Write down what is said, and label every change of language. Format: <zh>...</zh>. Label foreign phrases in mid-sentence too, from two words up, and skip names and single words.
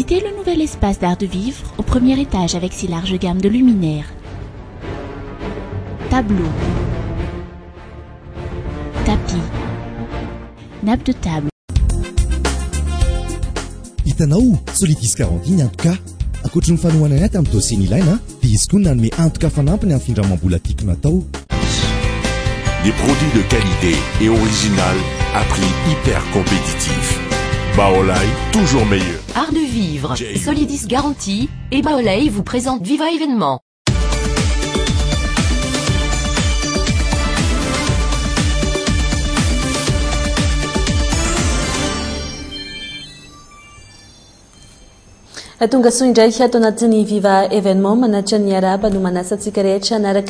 <fr>Visitez le nouvel espace d'art de vivre au premier étage avec si large gamme de luminaires, tableaux, tapis, nappes de table.</fr> <mg>Hitanao Solidis Garantie antoka ankoatra ny fanohanana aty amin'ny dossier ilaina dia izy koa nanome antoka fanampiny amin'ny findramam-bola tiako natao.</mg> <fr>Des produits de qualité et original à prix hyper compétitif. Baolai, toujours meilleur. Art de vivre, Solidis Garantie et Baolai vous présente Viva Événement.</fr> <mg>Tonga soa indray ato anatin'ny Viva Événement manatra ny araba no manasantsika rehetra anaraka</mg>